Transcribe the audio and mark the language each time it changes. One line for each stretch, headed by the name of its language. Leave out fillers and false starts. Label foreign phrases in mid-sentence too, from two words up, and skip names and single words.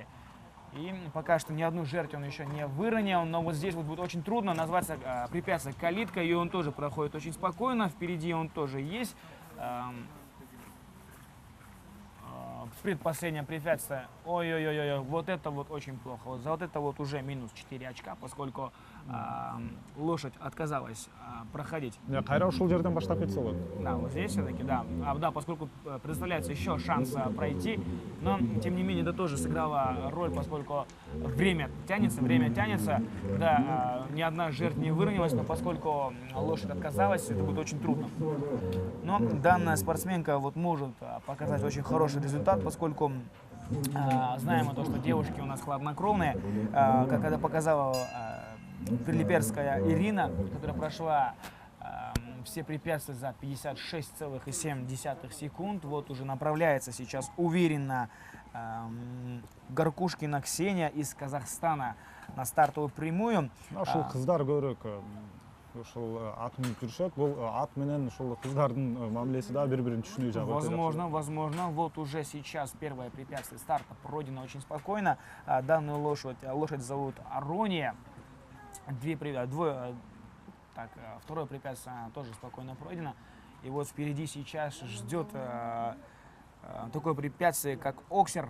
Russian: И пока что ни одну жертву он еще не выронил, но вот здесь вот будет очень трудно, называется препятствие калитка, и он тоже проходит очень спокойно, впереди он тоже есть. Предпоследнее препятствие, ой-ой-ой, вот это вот очень плохо, вот за вот это вот уже минус 4 очка, поскольку лошадь отказалась проходить.
Kyrgyz: Кайра ушул жерден баштап кетсе болот.
Russian: Да, вот здесь все-таки, да. Да, поскольку предоставляется еще шанс пройти, но, тем не менее, это тоже сыграло роль, поскольку время тянется, да, ни одна жертва не выровнялась, но поскольку лошадь отказалась, это будет очень трудно. Но данная спортсменка вот может показать очень хороший результат, поскольку знаем мы то, что девушки у нас хладнокровные, как это показала прилиперская Ирина, которая прошла все препятствия за 56,7 секунд. Вот уже направляется сейчас уверенно Горкушкина Ксения из Казахстана на стартовую прямую.
Kyrgyz: Ушул кыздар көрөк. Ушул ат менен жүрүшөт. Бул ат менен ушул кыздардын мамилеси да бири-бирин түшүнүү жагы.
Russian: Возможно. Вот уже сейчас первое препятствие старта пройдено очень спокойно. Данную лошадь зовут Арония. Второе препятствие тоже спокойно пройдено. И вот впереди сейчас ждет такое препятствие, как Оксер.